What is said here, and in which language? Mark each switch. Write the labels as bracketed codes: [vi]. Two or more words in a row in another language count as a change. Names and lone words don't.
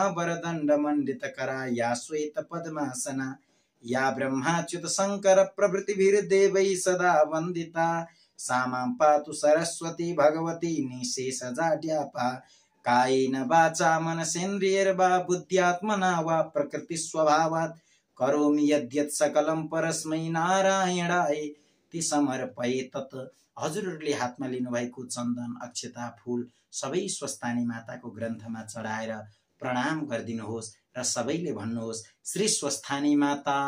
[sa] वरदण्ड मण्डितकरा या श्वेत पद्मासना या ब्रह्माच्युत शङ्कर प्रभृतिभिर्देवैः सदा वन्दिता सा मां पातु सरस्वती भगवती निशेषजाड्यापा कायेन वाचा मनसेन्द्रियैर्वा बुद्ध्यात्मना वा प्रकृतिस्वभावात् करोमि यद्यत् सकलं परस्मै नारायणाय समर्पये तत्। [ne] हजुरहरूले हातमा लिनुभएको चन्दन अक्षता फूल सबै स्वस्थानी माताको ग्रन्थमा चढाएर प्रणाम गरिदिनुहोस् र सबैले भन्नुहोस् श्री स्वस्थानी माता